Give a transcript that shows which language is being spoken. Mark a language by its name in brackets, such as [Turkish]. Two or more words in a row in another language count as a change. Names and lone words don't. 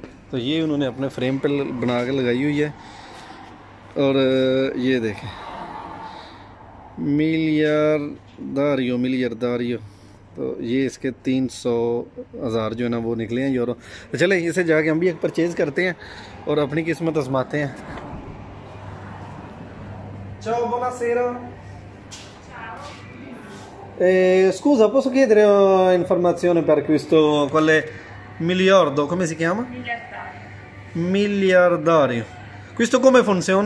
[Urdu] تو یہ انہوں نے اپنے فریم پے بنا کے لگائی ہوئی ہے، اور یہ دیکھیں मिलियरदारियो। تو یہ اس کے 300,000 جو ہے نا وہ نکلے ہیں یورو. تو چلے اسے جا کے ہم بھی ایک پرچیز کرتے ہیں اور اپنی قسمت آزماتے ہیں. [Italian] Ciao, buonasera. Scusa, posso chiedere informazione per questo, quale miliardo, come si chiama? Miliardario. Miliardario. Questo come funziona?